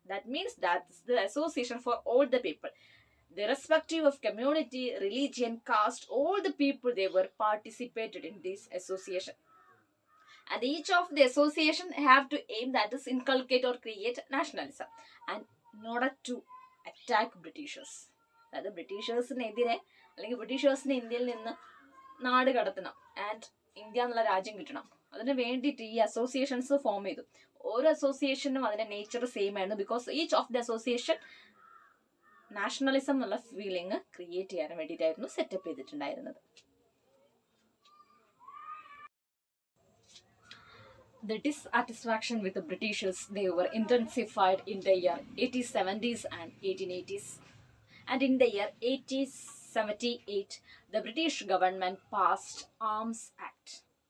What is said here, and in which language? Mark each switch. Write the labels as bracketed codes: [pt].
[en] That means that's the association for all the people. The respective of community, religion, caste, all the people they were participated in this association. And each of the association have to aim that is inculcate or create nationalism and in order to attack Britishers. [ml] അതായത് ബ്രിട്ടീഷേഴ്സിനെതിരെ അല്ലെങ്കിൽ ബ്രിട്ടീഷേഴ്സിനെ ഇന്ത്യയിൽ നിന്ന് നാട് കടത്തണം and India എന്നുള്ള രാജ്യം കിട്ടണം. അതിന് വേണ്ടിയിട്ട് ഈ അസോസിയേഷൻസ് ഫോം ചെയ്തു. ഓരോ അസോസിയേഷനും അതിന്റെ നേച്ചർ സെയിം ആയിരുന്നു. [en] because each of the association [ml] nationalism എന്നുള്ള ഫീലിംഗ് ക്രിയേറ്റ് ചെയ്യാൻ വേണ്ടിയിട്ടായിരുന്നു സെറ്റപ്പ് ചെയ്തിട്ടുണ്ടായിരുന്നത്. [en] The dissatisfaction with the Britishers they were intensified in the year 1870s and 1880s. And in the year 1878, the British government passed Arms Act.